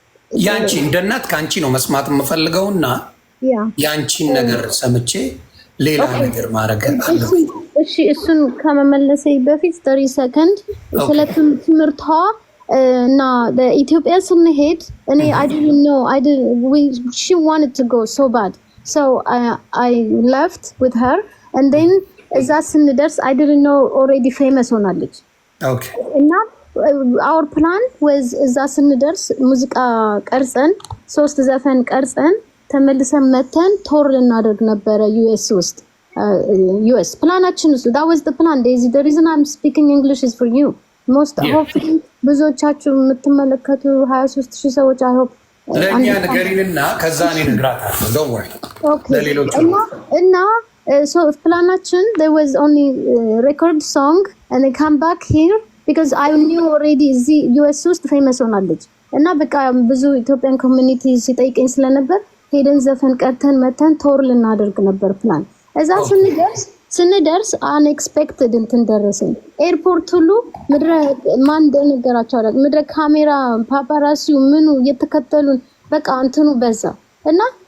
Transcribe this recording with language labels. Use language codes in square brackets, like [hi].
[am] ያንቺ እንደ እናት ከአንቺ ነው መስማት የምፈልገውና ያንቺን ነገር ሰምቼ ሌላ ነገር ማድረግ አለብኝ። እሺ እሱን ከመመለሴ በፊት 30 ሰከንድ ስለ ትምህርቷ እና ኢትዮጵያ ስንሄድ እኔ [en] I didn't know she wanted to go so bad so I left with her and then [am] እዛ ስንደርስ [en] I didn't know already famous [am] ሆናለች። [en] Okay. [am] እና [en] our plan was [am] እዛ ስንደርስ ሙዚቃ ቀርጸን 3 ዘፈን ቀርጸን ተመልሰን መተን ቶር ልናደርግ ነበረ US ውስጥ US ፕላናችን ውስጥ [en] that was the plan. Daisy, the reason I'm speaking English is for you. Most hopefully [am] ብዙዎቻችሁ የምትመለከቱ 23000 ሰዎች [en] I hope [am] ለኛ ነገሪንና ከዛ እኔ እነግራታለሁ። [en] Don't worry. [am] ለሌሎቹ እና so planaችን [en] there was only record song and they come back here because I knew already [am] እዚህ US ውስጥ famous ሆናለች እና በቃ ብዙ ኢትዮጵያን ኮሚኒቲ ሲጠይቀኝ ስለነበር ሄደን ዘፈን ቀርተን መተን ቶር ልናደርግ ነበር ፕላን። እዛ ስንደርስ unexpected እንትን ደረሰኝ። ኤርፖርት ሁሉ ምድረ ማን እንደነገራቸው አላውቅም። ምድረ ካሜራ ፓፓራሲው ምኑ እየተከተሉን በቃ እንትኑ በዛ እና